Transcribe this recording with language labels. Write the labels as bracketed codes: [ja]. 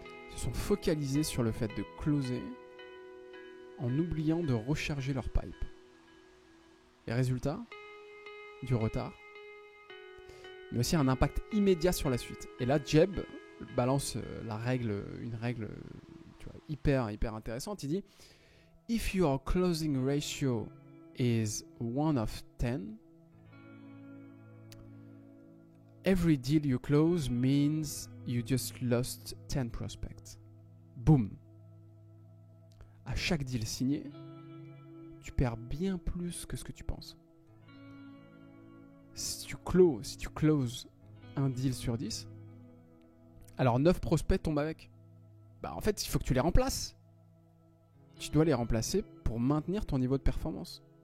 [fr] Ils se sont focalisés sur le fait de closer en oubliant de recharger leur pipe. Et résultat, du retard, mais aussi un impact immédiat sur la suite. Et là, Jeb balance une règle tu vois, hyper intéressante. Il dit [en] If your closing ratio is 1 of 10, every deal you close means you just lost 10 prospects. Boom. [fr] À chaque deal signé, tu perds bien plus que ce que tu penses. Si tu closes un deal sur 10, alors 9 prospects tombent avec. En fait, il faut que tu les remplaces. Tu dois les remplacer pour maintenir ton niveau de performance.